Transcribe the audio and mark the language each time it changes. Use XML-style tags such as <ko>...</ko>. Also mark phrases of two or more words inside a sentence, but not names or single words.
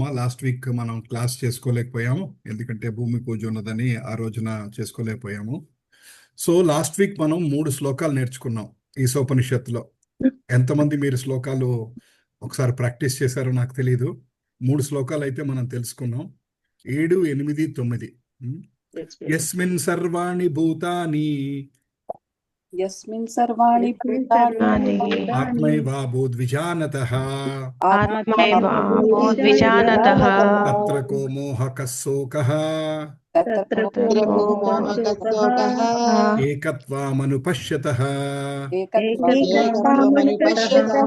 <te>లాస్ట్ వీక్ మనం క్లాస్ చేసుకోలేకపోయాము, ఎందుకంటే భూమి పూజ ఉన్నదని ఆ రోజున చేసుకోలేకపోయాము. సో లాస్ట్ వీక్ మనం 3 శ్లోకాలు నేర్చుకున్నాం ఈశోపనిషత్తులో. ఎంతమంది మీరు శ్లోకాలు ఒకసారి ప్రాక్టీస్ చేశారో నాకు తెలియదు. 3 శ్లోకాలు అయితే మనం తెలుసుకున్నాం. 7, 8, 9.</te> <sa>యస్మిన్ సర్వాణి భూతాని यस्मिन् सर्वाणि भूतानि ఆత్మైవాభూద్విజానతః ఆత్మైవాభూద్విజానతః తత్ర కో మోహకః శోకః तत्र తత్రో మోహకః ఏకత్వామనుపశ్యతః. एकत्वमनुपश्यतः.</sa>